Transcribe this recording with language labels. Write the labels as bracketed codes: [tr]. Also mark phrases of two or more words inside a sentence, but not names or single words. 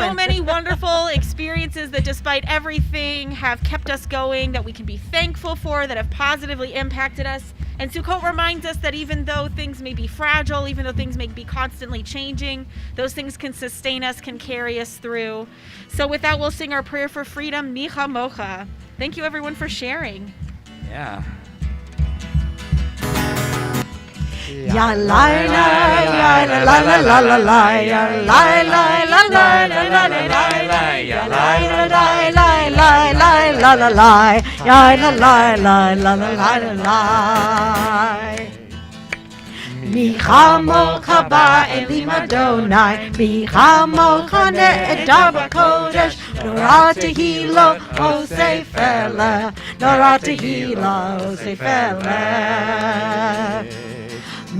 [en] So many wonderful experiences that despite everything have kept us going, that we can be thankful for, that have positively impacted us. And Sukkot reminds us that even though things may be fragile, even though things may be constantly changing, those things can sustain us, can carry us through. So with that, we'll sing our prayer for freedom, Micha Mocha. Thank you, everyone, for sharing. Yeah. Ya la la ya la la la la la la ya la la la la la la la la ya la la la la la la la la ya la la la la la la la. [he] מי כמכה באלם אדני, מי כמכה נאדר בקדש, נורא תהלת עשה פלא, נורא תהלת עשה פלא.